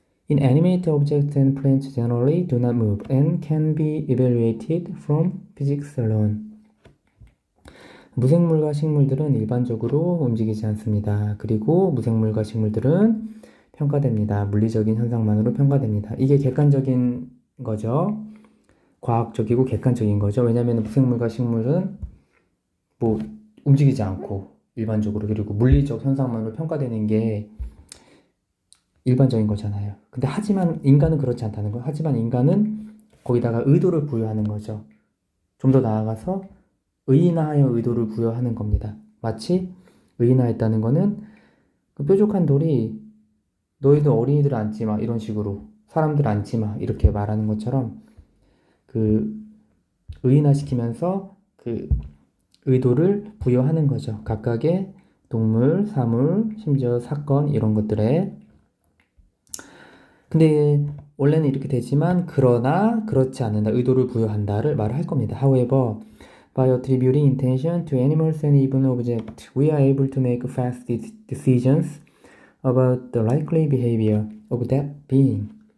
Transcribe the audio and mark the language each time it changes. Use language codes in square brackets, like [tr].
[en] Inanimate objects and plants generally do not move and can be evaluated from physics alone. [ko] 무생물과 식물들은 일반적으로 움직이지 않습니다. 그리고 무생물과 식물들은 평가됩니다. 물리적인 현상만으로 평가됩니다. 이게 객관적인 거죠. 과학적이고 객관적인 거죠. 왜냐하면 무생물과 식물은 뭐 움직이지 않고 일반적으로 그리고 물리적 현상만으로 평가되는 게 일반적인 거잖아요. 근데 하지만 인간은 그렇지 않다는 거. 하지만 인간은 거기다가 의도를 부여하는 거죠. 좀 더 나아가서 의인화하여 의도를 부여하는 겁니다. 마치 의인화했다는 거는 그 뾰족한 돌이 너희들 어린이들 앉지 마 이런 식으로 사람들 앉지 마 이렇게 말하는 것처럼 그 의인화시키면서 그 의도를 부여하는 거죠. 각각의 동물, 사물, 심지어 사건 이런 것들에. 근데 원래는 이렇게 되지만 그러나 그렇지 않는다. 의도를 부여한다를 말을 할 겁니다. [en] However, by attributing intention to animals and even objects, we are able to make fast decisions about the likely behavior of that being.